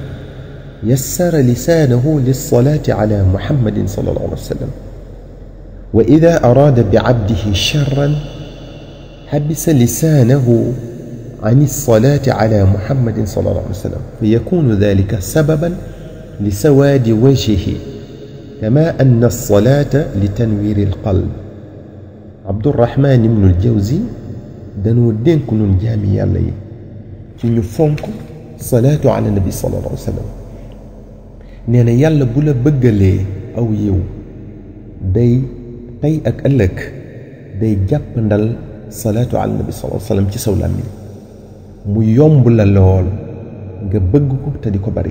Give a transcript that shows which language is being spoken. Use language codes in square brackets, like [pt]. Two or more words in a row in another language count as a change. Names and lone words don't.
[ar] يسر لسانه للصلاة على محمد صلى الله عليه وسلم، وإذا أراد بعبده شرا حبس لسانه عن الصلاة على محمد صلى الله عليه وسلم، فيكون ذلك سببا لسواد وجهه، كما أن الصلاة لتنوير القلب. [wo] عبد الرحمن بن الجوزي دانو دينك نون جامي يالا يي ci ñu fonk [ar] صلاة على النبي صلى الله عليه وسلم. [wo] nee na yàlla bu la bëggalee aw yiw day tey ak ëllëg day jàppandal [ar] صلاة على النبي صلى الله عليه وسلم [wo] ci saw làmmiñ mu yomb la lool nga bëgg ko te di ko bari.